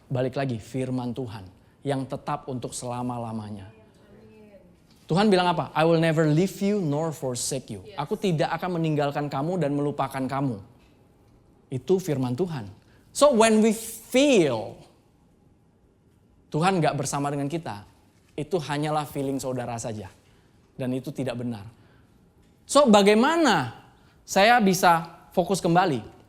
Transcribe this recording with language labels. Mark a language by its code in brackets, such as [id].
[id] Balik lagi, firman Tuhan yang tetap untuk selama-lamanya. Tuhan bilang apa? [en] I will never leave you nor forsake you. [id] Aku tidak akan meninggalkan kamu dan melupakan kamu. Itu firman Tuhan. [en] So when we feel [id] Tuhan gak bersama dengan kita, itu hanyalah feeling saudara saja. Dan itu tidak benar. So bagaimana saya bisa fokus kembali?